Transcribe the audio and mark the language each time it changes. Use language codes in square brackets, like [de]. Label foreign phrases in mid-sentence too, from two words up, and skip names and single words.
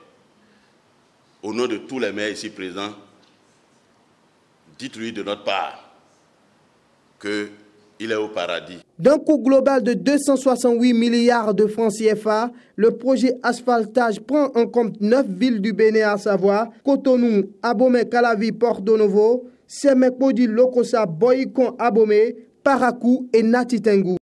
[fr] Au nom de tous les maires ici présents, dites-lui de notre part qu'il est au paradis. D'un coût global de 268 milliards de francs CFA, le projet asphaltage prend en compte 9 villes du Bénin, à savoir Cotonou, Abomey, Calavi, Porto Novo, Semek-Podi, Lokossa, Boyikon, Abomey, Parakou et Natitengu.